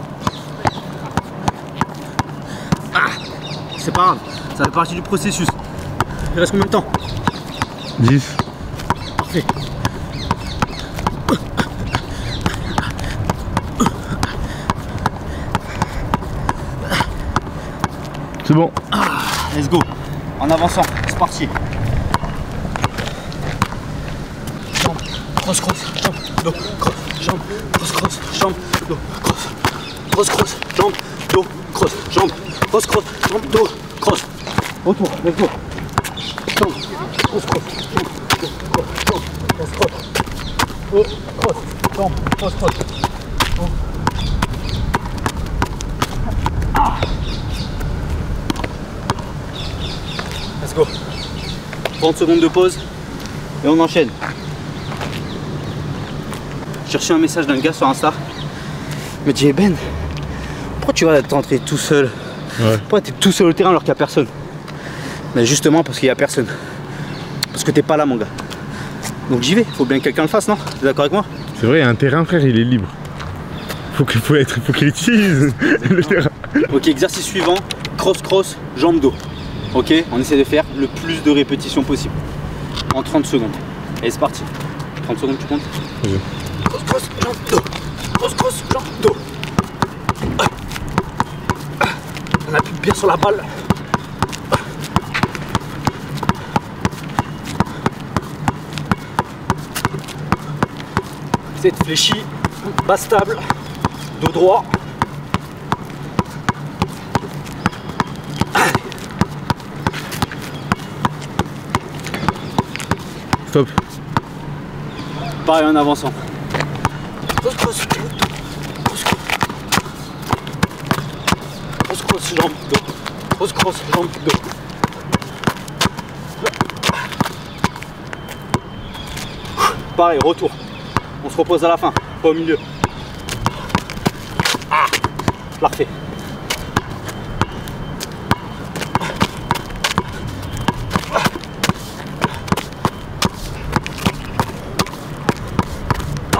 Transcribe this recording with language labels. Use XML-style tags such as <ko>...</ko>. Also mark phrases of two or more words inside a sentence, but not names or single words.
<fr>C'est pas grave, ça fait partie du processus. Il reste combien de temps? 10. Parfait. C'est bon.</fr> <en>Let's go.</en> <fr>En avançant, c'est parti. Jambe, cross, cross, jambe, dos, cross, jambe, cross, cross, jambe, dos, cross, cross, cross, jambe, dos, cross, jambe, cross, cross, jambe, dos, cross. Retour,</fr> <en>let's go.</en> <fr>Jambe, cross, cross, jambe, dos, cross, jambe, cross, cross. Oh, cross, jambe, cross, cross. Oh. Ah.</fr> <en>Let's go.</en> <fr>30 secondes de pause et on enchaîne. J'ai reçu un message d'un gars sur Insta. Il me dit hey Ben, pourquoi tu vas t'entrer tout seul? Ouais. Pourquoi t'es tout seul au terrain alors qu'il n'y a personne? Mais justement parce qu'il n'y a personne. Parce que t'es pas là mon gars. Donc j'y vais, faut bien que quelqu'un le fasse, non? T'es d'accord avec moi? C'est vrai, un terrain frère, il est libre. Faut qu'il utilise le terrain. Ok, exercice suivant, cross cross, jambe dos. Ok, on essaie de faire le plus de répétitions possible en 30 secondes. Allez, c'est parti. 30 secondes, tu comptes? Oui. Cross cross, jambe dos. Cross cross, jambe dos. On appuie bien sur la balle. Tête fléchie, bas stable, dos droit. Stop. Pareil en avançant. Cross cross, cross cross, jambe dos. Cross cross, jambe dos. Pareil, retour. On se repose à la fin, pas au milieu. Ah, parfait. Ah.</fr>